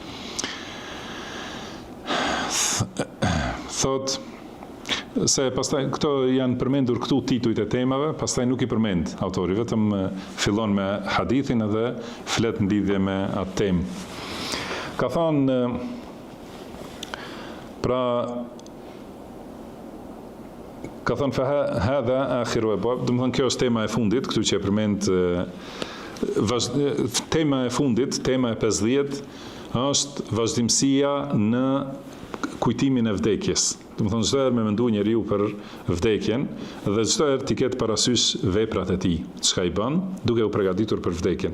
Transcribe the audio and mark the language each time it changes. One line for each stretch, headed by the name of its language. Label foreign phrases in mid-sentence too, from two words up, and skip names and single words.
Albanian: Thot se pastaj këto janë përmendur këtu titujt e temave, pastaj nuk i përmend autori, vetëm fillon me hadithin edhe flet në lidhje me atë temë. Ka thënë
Arabic: فهذا آخر أبواب,
Albanian: domethënë kjo është tema e fundit, këtu që e përmend tema e fundit, tema e 50 është vazhdimësia në kujtimin e vdekjes. Domethënë çdo herë me mendu njeriu për vdekjen dhe çdo herë t'i ketë parasysh veprat e tij, çka i bën, duke u përgatitur për vdekjen.